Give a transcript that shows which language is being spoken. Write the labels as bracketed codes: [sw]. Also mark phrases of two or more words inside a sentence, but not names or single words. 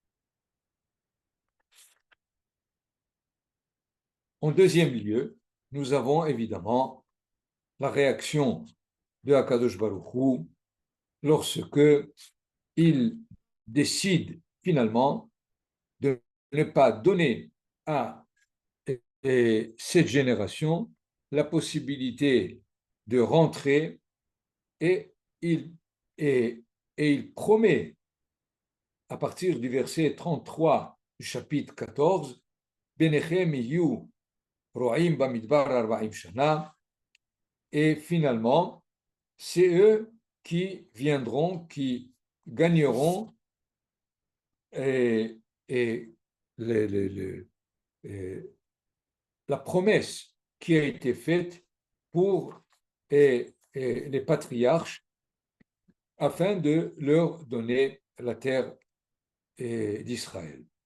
[fr] En deuxième lieu, nous avons évidemment la réaction de Akadosh Baruch Hu lorsque il décide finalement de ne pas donner à cette génération la possibilité de rentrer et il promet à partir du verset 33 du chapitre 14 [he] בניכם יהיו רועים במדבר ארבעים שנה, [fr] et finalement c'est eux qui viendront, qui gagneront la promesse qui a été faite pour les patriarches afin de leur donner la terre d'Israël.